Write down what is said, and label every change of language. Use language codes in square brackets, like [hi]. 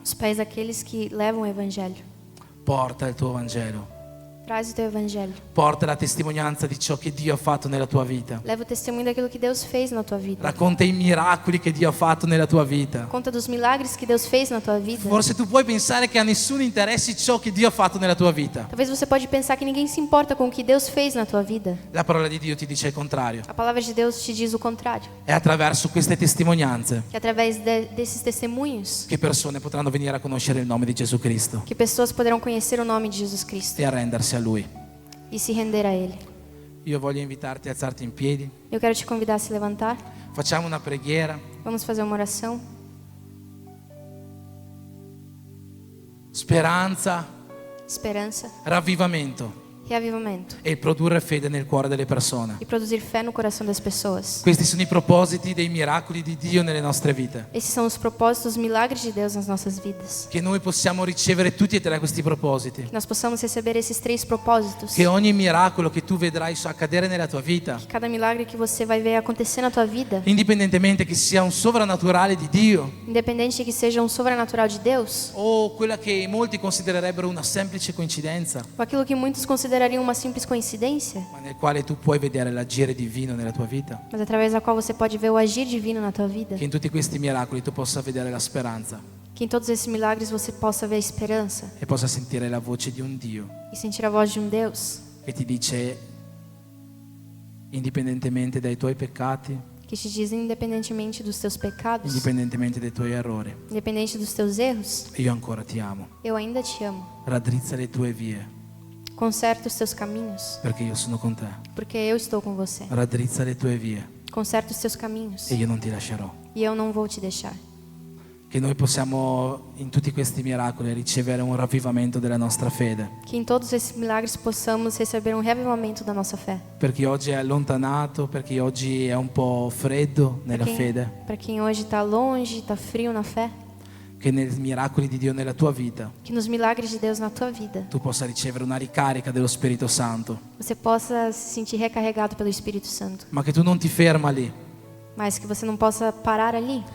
[pt] os pés daqueles que levam o evangelho. [it] Porta il tuo Vangelo. [pt] Traz o teu evangelho. [it] Porta la testimonianza di ciò che Dio ha fatto nella tua vita. [pt] Leva o testemunho daquilo que Deus fez na tua vida. [it] Racconta i miracoli che Dio ha fatto nella tua vita. [pt] Conta dos milagres que Deus fez na tua vida. [it] Forse tu puoi pensare che a nessuno interessi ciò che Dio ha fatto nella tua vita. [pt] Talvez você pode pensar que ninguém se importa com o que Deus fez na tua vida. [it] La parola di Dio ti dice il contrario. [pt] A palavra de Deus te diz o contrário. [it] È attraverso queste testimonianze [pt] Que através desses testemunhos [it] che persone potranno venire a conoscere il nome di Gesù Cristo [pt] que pessoas poderão conhecer o nome de Jesus Cristo [it] e arrendersi a Lui. [pt] e se render a Ele. [it] Io voglio invitarti a alzarti in piedi. [pt] Eu quero te convidar a se levantar. [it] Facciamo una preghiera. [pt] Vamos fazer uma oração. [it] Speranza, [pt] Esperança, [it] ravvivamento [pt] reavivamento [it] e produrre fede nel cuore delle persone. [pt] e produzir fé no coração das pessoas. [it] Questi sono i propositi dei miracoli di Dio nelle nostre vite. [pt] Esses são os propósitos, os milagres de Deus nas nossas vidas. [it] Che noi possiamo ricevere tutti e tre questi propositi. [pt] Que nós possamos receber esses 3 propósitos. [it] Che ogni miracolo che tu vedrai accadere nella tua vita, [pt] Que cada milagre que você vai ver acontecer na tua vida, [it] indipendentemente che sia un sovrannaturale di Dio [pt] independente de que seja um sobrenatural de Deus, [it] o quella che molti considererebbero una semplice coincidenza, [pt] ou aquilo que muitos considerariam uma simples coincidência, [it] ma nel quale tu puoi vedere l'agire divino nella tua vita. [pt] mas através da qual você pode ver o agir divino na tua vida. [it] Che in tutti questi miracoli tu possa vedere la speranza [pt] Que em todos esses milagres você possa ver a esperança [it] e possa sentire la voce di un Dio [pt] e sentir a voz de um Deus [it] che ti dice, indipendentemente dai tuoi peccati, [pt] que te diz, independentemente dos teus pecados, [it] indipendentemente dai tuoi errori, [pt] independente dos teus erros, [it] io ancora ti amo. [pt] eu ainda te amo. [it] Raddrizza le tue vie, [pt] Conserta os teus caminhos, [it] perché io sono con te. [pt] porque eu estou com você. [it] Raddrizza le tue vie [pt] Conserta os teus caminhos [it] e io non ti lascerò. [pt] e eu não vou te deixar. [it] Che noi possiamo in tutti questi miracoli ricevere un ravvivamento della nostra fede. [pt] Que em todos esses milagres possamos receber um reavivamento da nossa fé. [it] Per chi oggi è allontanato, per chi oggi è un po' freddo nella fede, [pt] Para quem hoje está longe, está frio na fé, [it] che nei miracoli di Dio nella tua vita [pt] que nos milagres de Deus na tua vida [it] tu possa ricevere una ricarica dello Spirito Santo, [pt] você possa se sentir recarregado pelo Espírito Santo, [it] ma che tu non ti ferma lì, [pt] mas que você não possa parar ali,